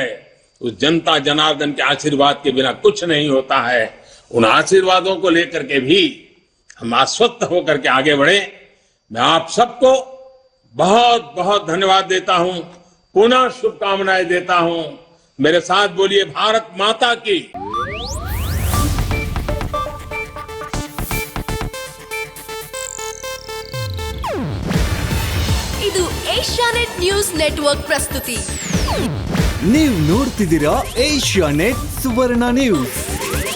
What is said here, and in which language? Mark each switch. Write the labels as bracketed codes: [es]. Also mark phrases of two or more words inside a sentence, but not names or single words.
[hi] उस जनता जनार्दन के आशीर्वाद के बिना कुछ नहीं होता है। उन आशीर्वादों को लेकर के भी हम आश्वस्त होकर के आगे बढ़े। मैं आप सबको बहुत बहुत धन्यवाद देता हूं, पुनः शुभकामनाएं देता हूं। मेरे साथ बोलिए भारत माता की। [kn] ಇದು ಏಷ್ಯಾನೆಟ್ ನ್ಯೂಸ್ ನೆಟ್ವರ್ಕ್ ಪ್ರಸ್ತುತಿ. ನೀವು ನೋಡ್ತಿದ್ದೀರಾ ಏಷ್ಯಾನೆಟ್ ಸುವರ್ಣ ನ್ಯೂಸ್.